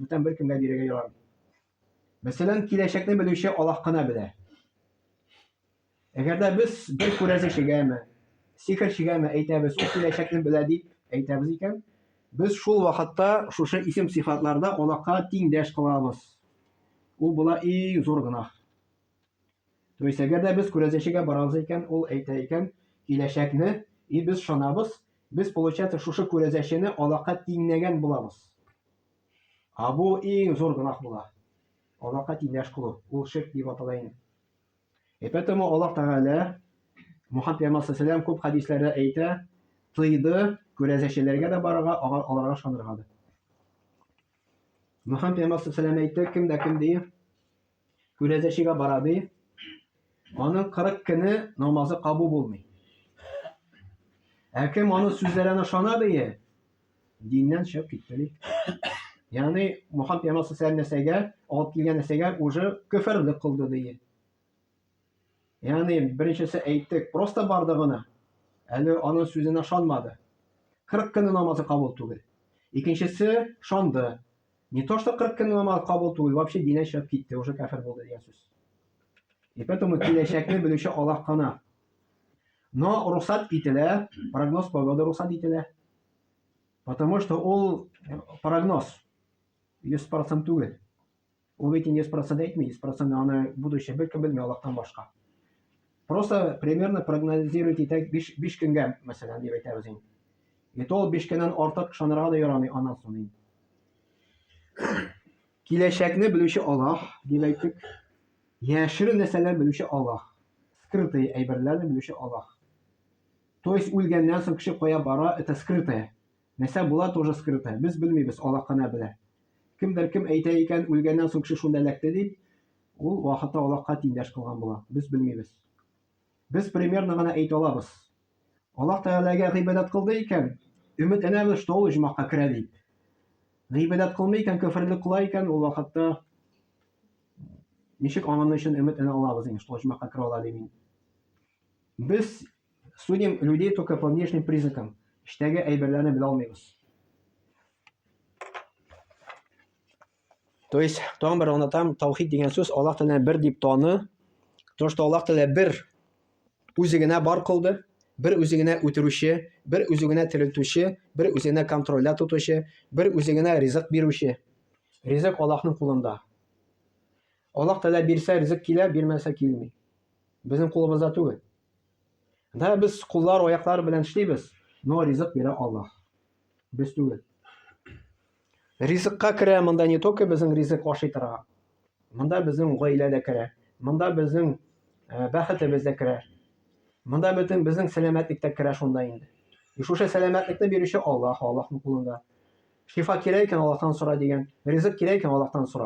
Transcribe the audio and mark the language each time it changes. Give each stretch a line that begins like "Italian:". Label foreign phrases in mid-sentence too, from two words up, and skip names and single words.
Tatar: Бүтән беркемгә бирергә ярамый. Мәсәлән, киләчәкне белүче Аллаһ кына белә. Әгәр дә без бер күрәзешегәме, сихерчегәме әйтәбез, ул киләчәкне белә дип әйтәбез икән, без шул вакытта шушы исем-сифатларда Аллаһка тиңдәш кылабыз. Ул була иң зур гынах.
Russian: То есть
Tatar: әгәр дә без күрәзешегә барабыз икән, ул әйтә икән, киләчәкне, и без шанабыз, без получается шушы күрәзешене Аллаһка тиңнәгән булабыз. А бу иң зур гынах була. Аллаһка тиңдәш кылу, ул ширк дип атала инде. И поэтому Аллаһ Тәгалә Мухаммад пәйгамбәр саллаллаху күп хадисләрдә әйтә, тыйды күрәзешеләргә дә барырга, аларга шанырга да. Мухаммад пәйгамбәр саллаллаху әйтте, кем дә кем ди, күрәзешегә бара ди, аның 40 көне намазы кабул булмый. Ә кем аның сүзләренә шана ди, диннән чыгып китте ди. Ягъни Мухаммад пәйгамбәр саллаллаху нәрсәгә, алып килгән нәрсәгә уже көфрлек кылды ди. Ягъни беренчесе әйттек, просто барды гына. Әле аның сүзенә шанмады. 40 көне намазы кабул түгел. Икенчесе шанды.
Russian: Не то что
Tatar: 40 көне намаз кабул түгел, вообще диннән чыгып китте, уже кафир булды дигән сүз. И поэтому киләчәкне белүче Аллаһ кына. Но рухсат ителә,
Russian: прогноз погоды
Tatar: рухсат ителә. Потому что ул прогноз 100% түгел. Ул бит 100% әйтми, 100% аны будущее беркем белми Аллаһтан башка.
Russian: Просто примерно прогнозирует
Tatar: итәк 5 көнгә, мәсәлән, дип әйтәбез инде. И то 5 көннән артык шанырга да ярамый аннан соң. Киләчәкне белүче Аллаһ дип әйттек. Яшерен нәрсәләр белүче Аллаһ. Скрытые әйберләрне белүче Аллаһ.
Russian: То есть
Tatar: үлгәннән соң кеше кая бара,
Russian: это скрытое.
Tatar: Нәрсә була
Russian: тоже скрытое.
Tatar: Без белмибез, Аллаһ кына белә. Кемдер кем әйтә икән, үлгәннән соң кеше шунда эләкте дип, ул вакытта Аллаһка тиңдәш кылган була. Без белмибез. Без примерно гына әйтә алабыз. Аллаһ Тәгаләгә гыйбадәт кылды икән, өмет әнәбез, что ул җмакка керә дип. Гыйбадәт кылмый икән, көфрлек кыла икән, ул вакытта ничек аның өчен өмет әнә алабыз инде, что җмакка керә ала дип.
Russian: Без судим людей только по внешним признакам.
Tatar: Эчтәге әйберләрне белә алмыйбыз.
Russian: То есть,
Tatar: тагын бер аңлатам, таухид дигән сүз Аллаһ Тәгаләне бер дип таны.
Russian: То, что
Tatar: Аллаһ Тәгалә бер үзе генә бар кылды, бер үзе генә үтерүче, бер үзе генә терелтүче, бер үзе генә контрольдә тотучы, бер үзе генә ризык бирүче. Ризык Аллаһның кулында. Аллаһ Тәгалә бирсә ризык килә, бирмәсә килми. Безнең кулыбызда түгел. Да без куллар, аяклар белән эшлибез, но ризык бирә Аллаһ. Без түгел. Ризыкка керә монда
Russian: не только
Tatar: безнең ризык ашый торга. Монда безнең гаилә дә керә. Монда безнең бәхетебез дә керә. Монда безнең сәламәтлек тә керә шунда инде. И шушы сәламәтлекне бирүче Аллаһ, Аллаһның кулында. Шифа кирәк икән Аллаһтан сора дигән. Ризык кирәк икән Аллаһтан сора.